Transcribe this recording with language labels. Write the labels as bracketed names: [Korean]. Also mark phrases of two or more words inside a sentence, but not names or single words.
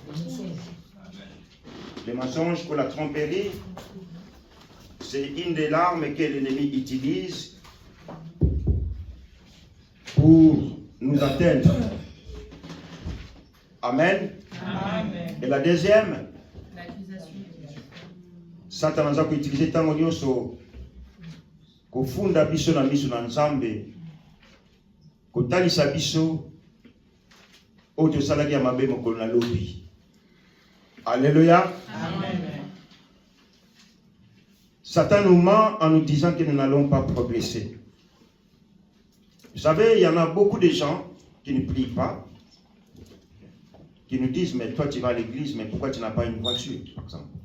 [French] Le mensonge pour la tromperie, c'est une des armes que l'ennemi utilise pour nous atteindre. Amen. Amen. Et la deuxième, L'accusation. [Lingala] Satan [French] a utilisé [Lingala] tant nyonso kofunda biso na miso na Nzambe, kotalisa biso oyo tosalaki ya mabe mokolo na lobi. [French] Alléluia. Amen. Satan nous ment en nous disant que nous n'allons pas progresser. Vous savez, il y en a beaucoup de gens qui ne prient pas, qui nous disent, mais toi tu vas à l'église, mais pourquoi tu n'as pas une voiture, par exemple?